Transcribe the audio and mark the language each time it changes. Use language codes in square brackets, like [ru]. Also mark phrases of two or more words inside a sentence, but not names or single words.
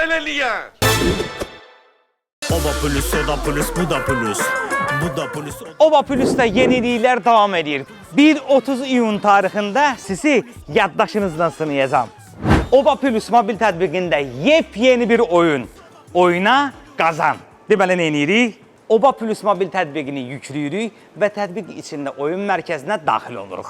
[az] Oba plus, o da plus, bu da plus. Bu da plus. [tr] Oba Plus'ta yenilikler devam edir. [az] 1-30 iyun tarixində sizi yaddaşınızdan sınayacağım. Oba Plus mobil tətbiqində yepyeni bir oyun. Oyna, qazan. Deməli, nə edirik? Oba Plus mobil tətbiqini yükləyirik və tətbiq içində oyun mərkəzinə daxil oluruq.